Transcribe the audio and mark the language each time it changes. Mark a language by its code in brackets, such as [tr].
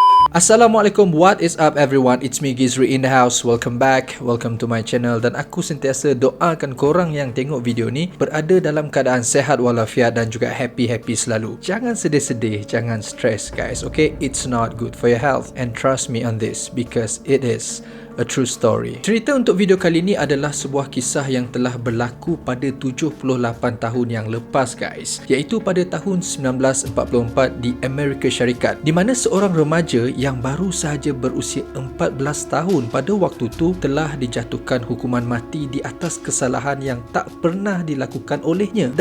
[en] Assalamualaikum, what is up everyone? It's me Gizri in the house. Welcome back, welcome to my channel. [ms] Dan aku sentiasa doakan korang yang tengok video ni berada dalam keadaan sehat walafiat dan juga happy-happy selalu. Jangan sedih-sedih, jangan stress guys, okay? [en] It's not good for your health. And trust me on this because it is a true story. [ms] Cerita untuk video kali ini adalah sebuah kisah yang telah berlaku pada 78 tahun yang lepas guys, iaitu pada tahun 1944 di Amerika Syarikat, di mana seorang remaja yang baru sahaja berusia 14 tahun pada waktu tu telah dijatuhkan hukuman mati di atas kesalahan yang tak pernah dilakukan olehnya.